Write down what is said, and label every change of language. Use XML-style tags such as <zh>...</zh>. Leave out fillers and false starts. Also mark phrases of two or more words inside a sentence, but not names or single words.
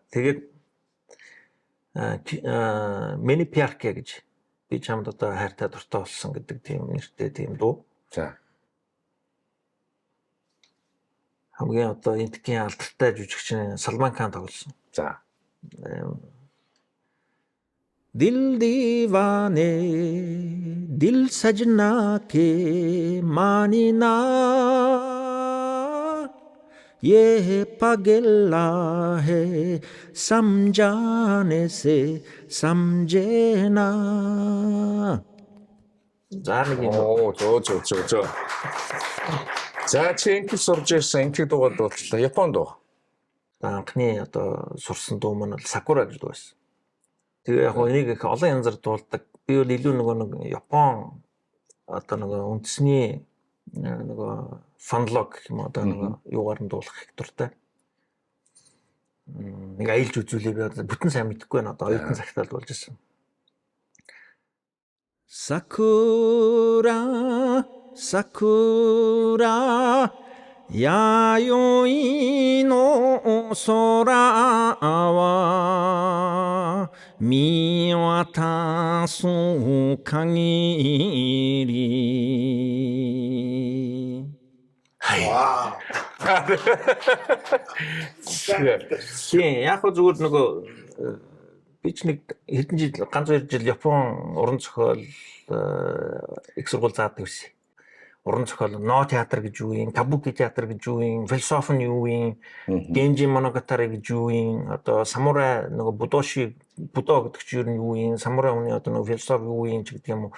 <mn>Тэгээд Мэни Пиарке гэж би чамд одоо хайртай дуртай болсон гэдэг тийм нэртэй тийм дуу. За. Хамгийн одоо энтгийн алдартай жүжигчин Салман Кан тоглосон. За.</mn> <hi>दिल दीवाने दिल सजना के मानी ना ये पगला है समझाने से समझे ना.</hi> <mn>За нэг юм. Оо, зөө. За чи инглиш сурж ирсэн инглиш дуугаад дууллаа. Японд дуу. Анхны одоо сурсан дуу маань бол Sakura гэж дуу байсан. Тэгээ яг энийг их олон янзаар дуулдаг. Би бол илүү нэг Япон одоо нэг үндэсний нэг фанлог гэх юм одоо нэг юугаар нь дуулах их дуртай. Нэг аялж үзүүлээ би бүтэн сайн мэдэхгүй байна. Одоо оюутан цагтаа л болж ирсэн.</mn> <ja>Sakura, Sakura, Yayoi no sora wa miwatasu kagiri.</ja> <mn>Вау. Тийм яг хөө зүгээр нөгөө би ч нэг хэдэн жил ганц 2 жил Япон уран зохиол их сургууль заадаг байсан. Уран зохиол но театр гэж юу юм, кабуки театр гэж юу юм, философи нь юу юм, Genji Monogatari гэж юу юм, одоо самурай нөгөө будо гэдэг чинь юу юу юм, самурай хүний одоо нөгөө философи юу юм ч гэдэг юм уу.</mn>